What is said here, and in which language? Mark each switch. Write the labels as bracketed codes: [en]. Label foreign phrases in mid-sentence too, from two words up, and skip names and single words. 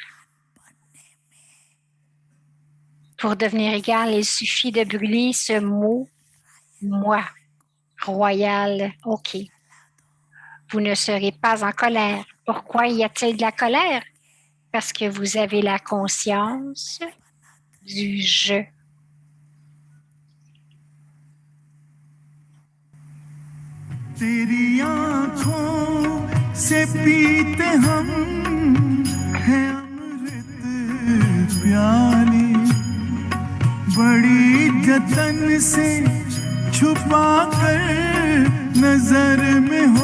[fr] Pour devenir égal, il suffit de brûler ce mot « moi ». Royal, OK. Vous ne serez pas en colère. Pourquoi y a-t-il de la colère? Parce que vous avez la conscience du je. [hi] तेरी आँखों से पीते हम हैं अमृत प्याले बड़ी जतन से छुपा कर नजर में हो